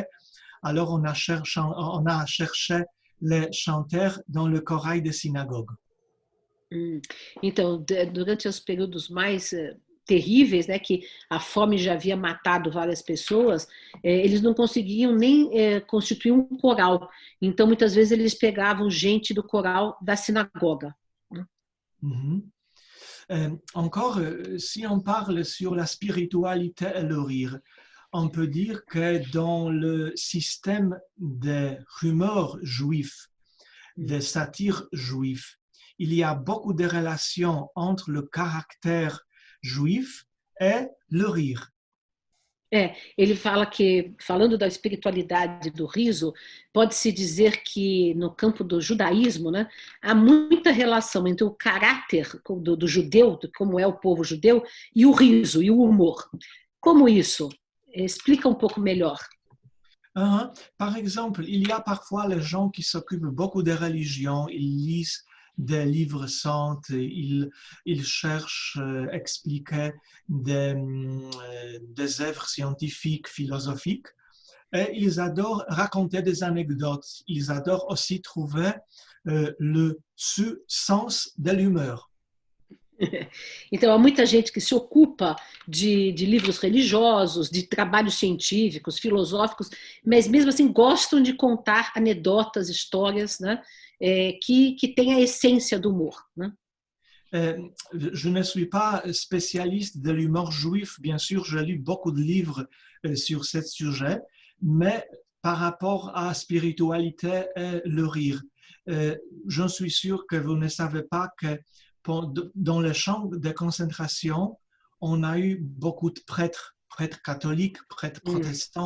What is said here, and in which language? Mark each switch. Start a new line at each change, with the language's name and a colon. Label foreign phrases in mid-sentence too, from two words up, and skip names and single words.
French: Alors, on a cherché les chanteurs dans le corail des synagogues.
Portuguese: Então, durante os períodos mais terríveis, né, que a fome já havia matado várias pessoas, eles não conseguiam nem constituir um coral. Então, muitas vezes, eles pegavam gente do coral da sinagoga.
French: Encore, si on parle sur la spiritualité et le rire, on peut dire que dans le système des rumeurs juifs, des satires juifs, il y a beaucoup de relations entre le caractère juif e le rire.
Portuguese: Ele fala que, falando da espiritualidade do riso, pode-se dizer que no campo do judaísmo, né, há muita relação entre o caráter do judeu, de como é o povo judeu, e o riso, e o humor. Como isso? Explica um pouco melhor.
French: Par exemple, il y a parfois les gens qui s'occupent beaucoup de religion, ils lisent des livres saints, ils cherchent à expliquer des œuvres scientifiques, philosophiques, et ils adorent raconter des anecdotes. Ils adorent aussi trouver le sens de l'humeur.
Portuguese: Então, há muita gente que se ocupa de livros religiosos, de trabalhos científicos, filosóficos, mas mesmo assim gostam de contar anedotas, histórias, né, que têm a essência do humor. Né?
French: Je ne suis pas spécialiste de l'humour juif, bien sûr, j'ai lu beaucoup de livres sur ce sujet, mais par rapport à la spiritualité et le rire, je suis sûr que vous ne savez pas que dans les champs de concentration, on a eu beaucoup de prêtres catholiques, prêtres protestants.